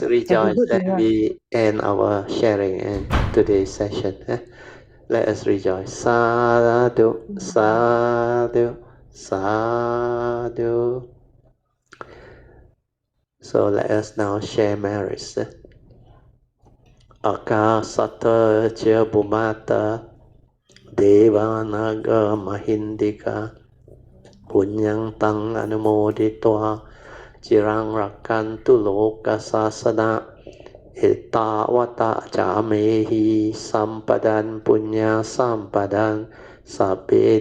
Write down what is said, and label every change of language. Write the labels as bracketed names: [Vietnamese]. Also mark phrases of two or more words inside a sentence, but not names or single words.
[English] Have a rejoice good that dinner. we end our sharing and today's session. Let us rejoice. [Pali] Sadhu, sadhu, sadhu. [English] So let us now share merits. [Pali] Akasata cha bhumata devanaga mahindika punyang tang anumoditva cirang rakantu loka sasana Ittavata camehi sampadan punya sampadan sabbe